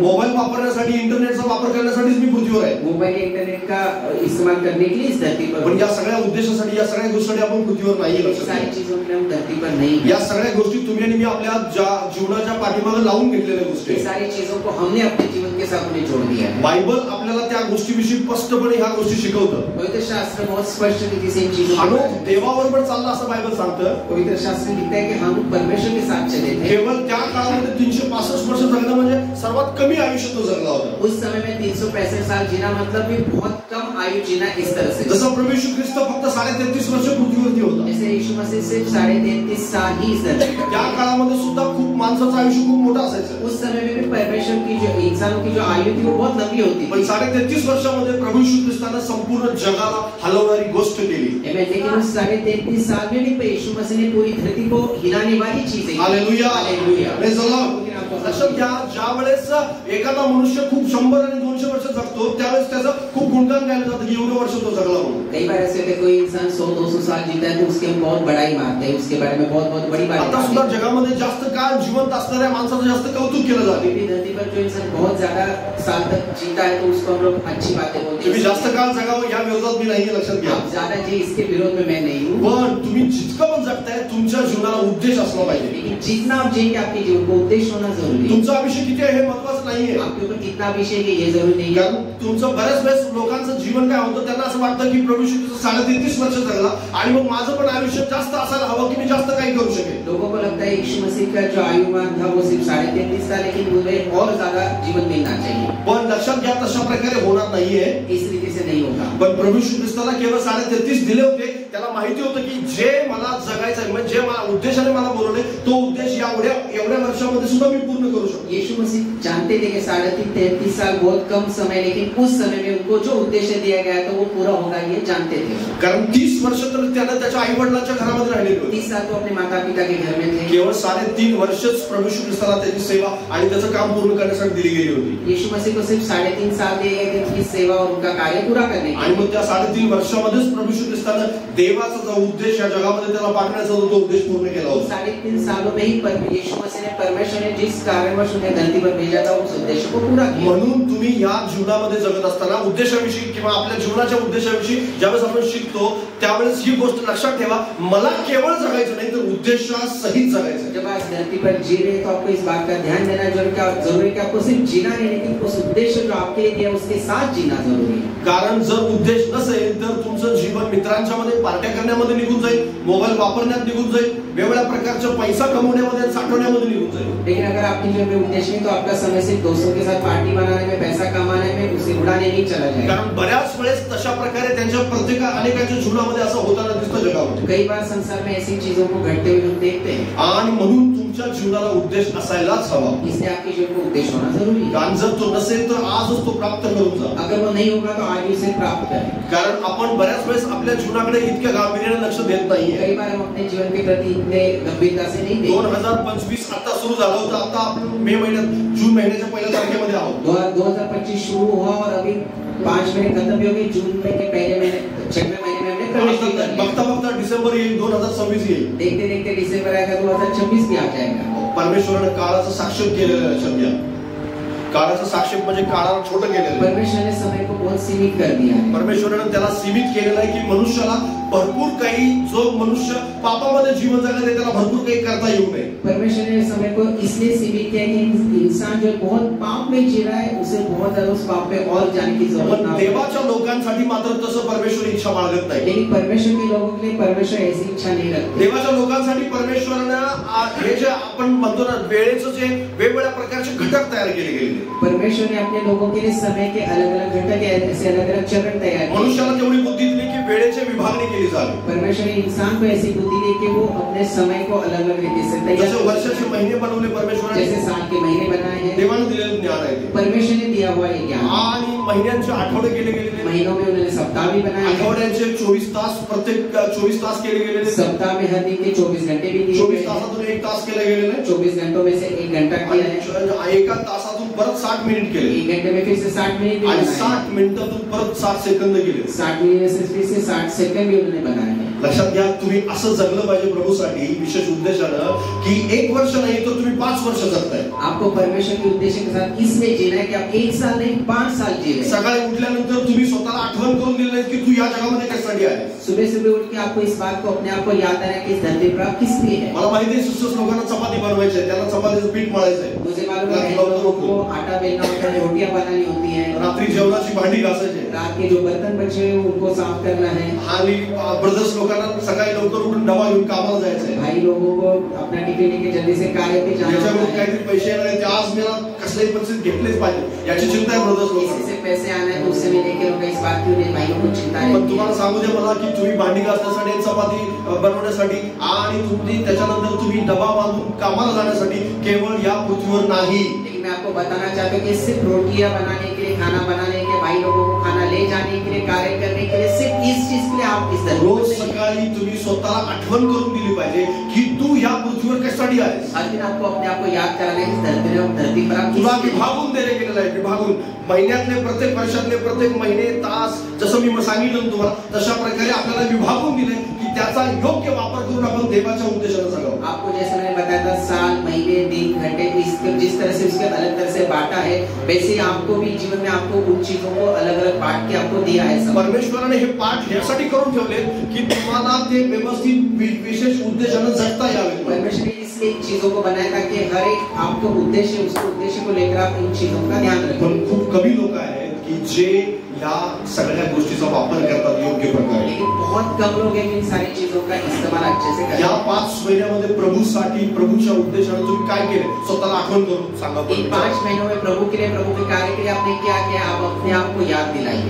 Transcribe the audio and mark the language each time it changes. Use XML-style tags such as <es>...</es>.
<mr>Mobile वापरण्यासाठी, इंटरनेटचा वापर करण्यासाठीच मी पृथ्वीवर आहे.</mr> <hi>मोबाइल इंटरनेट का इस्तेमाल करने के लिए इस धरती पर.</hi> <mr>पण या सगळ्या उद्देशासाठी, या सगळ्या गोष्टीसाठी आपण पृथ्वीवर नाही.</mr> <hi>सारी चीजों में हम धरती पर नहीं.</hi> <mr>या सगळ्या गोष्टी तुम्ही आणि मी आपल्या जीवनाच्या पाठीमागे लावून घेतलेल्या गोष्टी.</mr> <hi>सारी चीजों को हमने अपने जीवन के साथ में जोड़ दिया है.</hi> <mr>बायबल आपल्याला त्या गोष्टीविषयी स्पष्टपणे ह्या गोष्टी शिकवतं.</mr> <hi>पवित्र शास्त्र बहुत स्पष्ट रीति से इन चीजों</hi> <mr>हनोक देवाबरोबर चालला असं बायबल सांगतं.</mr> <hi>पवित्र शास्त्र में लिखता है कि हम परमेश्वर के साथ चले थे.</hi> <mr>केवळ त्या काळामध्ये 365 वर्ष जगणं म्हणजे सर्वात कमी आयुष्य तो जगला होता.</mr> <hi>उस समय में 365 साल जीना मतलब भी बहुत कम आयु जीना इस तरह से.</hi> <mr>जसं प्रभू येशू ख्रिस्त फक्त 33.5 वर्ष पृथ्वीवरती होता.</mr> <hi>जैसे यीशु मसीह सिर्फ 33.5 साल ही इस धरती पर.</hi> <mr>त्या काळामध्ये सुद्धा खूप माणसाचं आयुष्य खूप मोठं असायचं.</mr> <hi>उस समय में भी परमेश्वर की जो इंसानों की जो आयु थी वो बहुत लंबी होती</hi> <mr>पण</mr> <hi>थी.</hi> <mr>33.5 वर्षामध्ये प्रभू येशू ख्रिस्ताने संपूर्ण जगाला हलवणारी गोष्ट केली.</mr> <hi>लेकिन उस 33.5 साल में भी यीशु मसीह ने पूरी धरती को हिलाने वाली चीजें. Hallelujah, hallelujah.</hi> <en>Praise the lord.</en> <mr>लक्षात घ्या, ज्या वेळेस एखादा मनुष्य खूप 100 आणि 200 वर्ष जगतो त्यावेळेस त्याचं खूप गुणगान गायलं जातं की एवढं वर्ष तो जगला म्हणून.</mr> <hi>कई बार ऐसे होते कोई इंसान 100-200 साल जीता है तो उसके हम बहुत बड़ाई मारते हैं, उसके बारे में बहुत बहुत बड़ी बात.</hi> <mr>आता सुद्धा जगामध्ये जास्त काळ जिवंत असणाऱ्या माणसाचं जास्त कौतुक केलं जाते.</mr> <hi>धरती पर जो इंसान बहुत ज्यादा साल तक जीता है तो उसको हम लोग अच्छी बातें बोलते हैं.</hi> <mr>तुम्ही जास्त काळ जगावं या विरोधात मी नाही, लक्षात घ्या.</mr> <hi>आप ज्यादा जी इसके विरोध में मैं नहीं हूँ.</hi> <mr>पण तुम्ही जितकं पण जगताय तुमच्या जीवनाला उद्देश असला पाहिजे.</mr> <hi>लेकिन जितना आप जिएंगे आपके जीवन को उद्देश्य होना जरूरी है.</hi> <mr>तुमचा आयुष्य किती आहे हे महत्वाचं नाहीये.</mr> <hi>आपके ऊपर कितना विषय है ये जरूरी नहीं है.</hi> <mr>कारण तुमचं बऱ्याच वेळेस लोकांचं जीवन काय होतं, त्यांना असं वाटतं की प्रभू येशू 33.5 वर्ष जगला आणि मग माझं पण आयुष्य जास्त असायला हवं की मी जास्त काही करू शकेन.</mr> <hi>लोगों को लगता है यीशु मसीह का जो आयुमान था वो सिर्फ 33.5 था, लेकिन मुझे और ज्यादा जीवन मिलना चाहिए.</hi> <mr>पण लक्षात घ्या, तशा प्रकारे होणार नाहीये.</mr> <hi>इस रीति से नहीं होगा.</hi> <mr>पण प्रभू येशू ख्रिस्ताला केवळ 33.5 दिले होते. त्याला माहिती होतं की जे मला जगायचं आहे, म्हणजे जे मला उद्देशाने मला बोलवले तो उद्देश एवढ्या वर्षामध्ये सुद्धा मी पूर्ण करू शकतो.</mr> <hi>यीशु मसीह जानते थे कि 33.5 साल बहुत कम समय, लेकिन उस समय में उनको जो उद्देश्य दिया गया था वो पूरा होगा ये जानते थे.</hi> <mr>कारण 30 वर्ष तर त्यानं त्याच्या आई वडिलांच्या घरामध्ये राहिलेले होते.</mr> <hi>30 साल तो अपने माता पिता के घर में थे.</hi> <mr>केवळ 3.5 वर्षच प्रभू येशू ख्रिस्ताला त्याची सेवा आणि त्याचं काम पूर्ण करण्यासाठी दिली गेली होती.</mr> <hi>यीशु मसीह को सिर्फ 3.5 साल दिए गए थे उनकी सेवा और उनका कार्य पूरा करने के.</hi> <mr>आणि मग त्या 3.5 वर्षामध्येच प्रभू येशू ख्रिस्तानं देवाचा जो उद्देश या जगामध्ये त्याला पाठवण्याचा जो तो उद्देश पूर्ण केला होता.</mr> <hi>3.5 सालों में ही यीशु मसीह ने परमेश्वर ने जिस कारणवश उन्हें धरती पर भेजा था उस उद्देश्य को पूरा किया.</hi> <mr>म्हणून तुम्ही या जीवनामध्ये जगत असताना उद्देशाविषयी किंवा आपल्या जीवनाच्या उद्देशाविषयी ज्यावेळेस आपण शिकतो त्यावेळेस ही गोष्ट लक्षात ठेवा, मला केवळ जगायचं नाही तर उद्देशासहित जगायचं.</mr> <hi>जब आप धरती पर जी रहे तो आपको इस बात का ध्यान देना जरूरी है कि आपको सिर्फ जीना नहीं लेकिन उस उद्देश्य जो आपके लिए दिया उसके साथ जीना जरूरी है.</hi> <mr>कारण जर उद्देश नसेल तर तुमचं जीवन मित्रांच्या मध्ये पार्ट्या करण्यामध्ये निघून जाईल, मोबाईल वापरण्यात निघून जाईल, वेगवेगळ्या प्रकारच्या पैसा कमवण्यामध्ये साठवण्यामध्ये निघून जाईल.</mr> <hi>लेकिन अगर आपकी जीवन में उद्देश्य नहीं तो आपका समय सिर्फ दोस्तों के साथ पार्टी बनाने में, पैसा कमाने में, उसे उड़ाने में चला जाएगा.</hi> <mr>कारण बऱ्याच वेळेस तशा प्रकारे त्यांच्या अनेकांच्या जीवनामध्ये असं होताना दिसतं जगामध्ये.</mr> <hi>कई बार संसार में ऐसी चीजों को घटते हुए हम देखते हैं.</hi> <mr>आणि म्हणून तुमच्या जीवनाला उद्देश असायलाच हवा.</mr> <hi>इसलिए आपके जीवन को उद्देश्य होना जरूरी है.</hi> <mr>कारण जर तो नसेल तर आजच तो प्राप्त करून जा.</mr> <hi>अगर वो नहीं होगा तो आज उसे प्राप्त करें.</hi> <mr>कारण आपण बऱ्याच वेळेस आपल्या जीवनाकडे इतक्या गांभीर्याने लक्ष देत नाहीये.</mr> <hi>कई बार हम अपने जीवन के प्रति इतने गंभीरता से नहीं देखते.</hi> <mr>2025 आता सुरू झालं होतं, आता आपण मे महिन्यात जून महिन्याच्या पहिल्या तारखेमध्ये आहोत.</mr> <hi>2025 शुरू हुआ और अभी 5 महीने खत्म भी हो गए. जून में के पहले महीने 6वें महीने में हमने प्रवेश कर लिया.</hi> <mr>बघता बघता डिसेंबर येईल, 2026 येईल.</mr> <hi>देखते देखते डिसेंबर आएगा, 2026 भी आ जाएगा.</hi> <mr>परमेश्वराने काळाचं साक्षेप केलेलं आहे. सध्या काळाचं साक्षेप म्हणजे काळाला छोटं केलेलं आहे.</mr> <hi>परमेश्वर ने समय को बहुत सीमित कर दिया है.</hi> <mr>परमेश्वराने त्याला सीमित केलेलं आहे की मनुष्याला भरपूर काही, जो मनुष्य पापामध्ये जीवन जगत आहे त्याला भरपूर काही करता येऊ नये.</mr> <hi>परमेश्वर ने समय को इसलिए सीमित किया कि इंसान जो बहुत पाप में जी रहा है उसे बहुत ज्यादा उस पाप में और जाने की जरूरत ना हो.</hi> <mr>देवाच्या लोकांसाठी मात्र तसं परमेश्वर इच्छा बाळगत नाही.</mr> <hi>लेकिन परमेश्वर के लोगों के लिए परमेश्वर ऐसी इच्छा नहीं रखते.</hi> <mr>देवाच्या लोकांसाठी परमेश्वरानं हे जे आपण म्हणतो ना वेळेचं जे वेगवेगळ्या प्रकारचे घटक तयार केले गेले.</mr> <hi>परमेश्वर ने अपने लोगों के लिए समय के अलग अलग घटक ऐसे अलग अलग चरण तैयार किए.</hi> <mr>मनुष्याला तेवढी बुद्धी दिली की वेळेची विभागणी केली जावी.</mr> <hi>परमेश्वर ने इंसान को ऐसी बुद्धि दी कि वो अपने समय को अलग अलग रीति से तैयार.</hi> <mr>जैसे वर्षाचे महिने बनवले परमेश्वराने,</mr> <hi>जैसे साल के महीने बनाए हैं,</hi> <mr>देवाने दिलेलं ज्ञान आहे ते.</mr> <hi>परमेश्वर ने दिया हुआ ये ज्ञान.</hi> <mr>आणि महिन्यांचे आठवडे केले गेलेले.</mr> <hi>महीनों में उन्होंने सप्ताह भी बनाए.</hi> <mr>आठवड्याचे 24 तास, प्रत्येक 24 तास केले गेलेले.</mr> <hi>सप्ताह में हर दिन के 24 घंटे भी दिए.</hi> <mr>24 तासातून 1 तास केले गेलेले.</mr> <hi>24 घंटों में से 1 घंटा किया है.</hi> <mr>एका तासातून परत 60 मिनिट केले.</mr> <hi>1 घंटे में फिर से 60 मिनट भी</hi> <mr>आणि</mr> <hi>बनाए.</hi> <mr>60 मिनिटातून परत 60 सेकंद केले.</mr> <hi>60 मिनट में से फिर से 60 सेकंड भी उन्होंने बनाए हैं.</hi> <mr>लक्षात घ्या, तुम्ही असं जगलं पाहिजे प्रभूसाठी विशेष उद्देशानं की 1 वर्ष नाही तर तुम्ही 5 वर्ष जगताय.</mr> <hi>आपको परमेश्वर के उद्देश्य के साथ इसलिए जीना है कि आप 1 साल नहीं 5 साल जी रहे.</hi> <mr>सकाळी उठल्यानंतर तुम्ही स्वतःला आठवण करून दिली की तू या जगामध्ये कशासाठी आहे.</mr> <hi>सुबह सुबह उठ के आपको इस बात को अपने आप को याद आना कि इस धरती पर आप किस लिए है.</hi> <mr>मला माहिती आहे सिस्टर्स लोकांना चपाती बनवायची आहे, त्यांना चपातीचं पीठ मळायचं आहे.</mr> <hi>मुझे मालूम है लोगों को आटा बेलना होता है, रोटियां बनानी होती है,</hi> <mr>रात्री जेवणाची भांडी घासायची,</mr> <hi>रात के जो बर्तन बचे हैं उनको साफ करना है.</hi> <mr>आणि ब्रदर्स लोकांना सकाळी लवकर उठून डबा घेऊन कामाला जायचं आहे.</mr> <hi>भाई लोगों को अपना टिफिन लेके जल्दी से कार्य पे जाना</hi> <mr>याच्यावर</mr> <hi>है.</hi> <mr>काहीतरी पैसे येणार आहेत, आज मला कसल्याही परिस्थितीत घेतलेच पाहिजे याची चिंता आहे ब्रदर्स लोकांना.</mr> <hi>से पैसे आना है तो उससे भी लेके लोग इस बात की भाइयों को चिंता है.</hi> <mr>पण तुम्हाला सांगू दे मला की तुम्ही भांडी घासण्यासाठी, चपाती बनवण्यासाठी आणि तुम्ही त्याच्यानंतर तुम्ही डबा बांधून कामाला जाण्यासाठी केवळ या पृथ्वीवर नाही.</mr> <hi>मैं आपको बताना चाहता हूँ कि सिर्फ रोटियां बनाने के लिए, खाना बनाने के, भाई लोगों को खाना ले जाने के लिए, कार्य करने के लिए, सिर्फ इस चीज के लिए आप इस</hi> <mr>रोज सकाळी तुम्ही स्वतःला आठवण करून दिली पाहिजे की तू या पृथ्वीवर कशासाठी आहेस.</mr> <hi>हर दिन आपको अपने आप को याद कराना है धरती पर आप</hi> <mr>तुला विभागून देणे गेलेलं आहे. विभागून महिन्यातले प्रत्येक वर्षातले प्रत्येक महिने तास जसं मी सांगितलं तुम्हाला तशा प्रकारे आपल्याला विभागून दिले की त्याचा योग्य वापर करून आपण देवाच्या उद्देशाने जगावं.</mr> <hi>आपको जैसे मैंने बताया था साल, महीने, दिन, घंटे जिस तरह से उसके अलग तरह से बांटा है वैसे ही आपको भी जीवन में आपको उन चीजों को अलग अलग बांट के आपको दिया है.</hi> <mr>परमेश्वराने हे पाठ यासाठी करून ठेवले की तुम्हाला ते व्यवस्थित विशेष उद्देशाने जगता यावे.</mr> <hi>परमेश्वर ने इसलिए इन चीजों को बनाया था कि हर एक आपको उद्देश्य, उसको उद्देश्य को लेकर आप इन चीजों का ध्यान रखें.</hi> <mr>पण खूप कमी लोक आहेत की जे या सगळ्या गोष्टीचा वापर करतात योग्य प्रकारे.</mr> <hi>लेकिन बहुत कम लोग हैं इन सारी चीजों का इस्तेमाल अच्छे से करते हैं.</hi> <mr>या 5 महिन्यामध्ये प्रभूसाठी, प्रभूच्या उद्देशाने तुम्ही काय केले स्वतःला आठवण करून सांगा.</mr> <hi>इन 5 महीनों में प्रभु के लिए, प्रभु के कार्य के लिए आपने क्या किया, आप अपने आप को याद दिलाइए.</hi>